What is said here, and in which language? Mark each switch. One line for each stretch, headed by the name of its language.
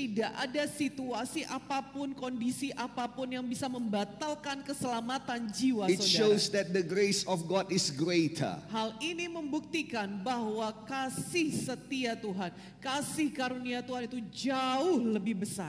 Indonesian: Tidak ada situasi apapun, kondisi apapun yang bisa membatalkan keselamatan jiwa
English: It
Indonesian: saudara.
English: shows that the grace of God is greater.
Indonesian: Hal ini membuktikan bahwa kasih setia Tuhan, kasih karunia Tuhan itu jauh lebih besar.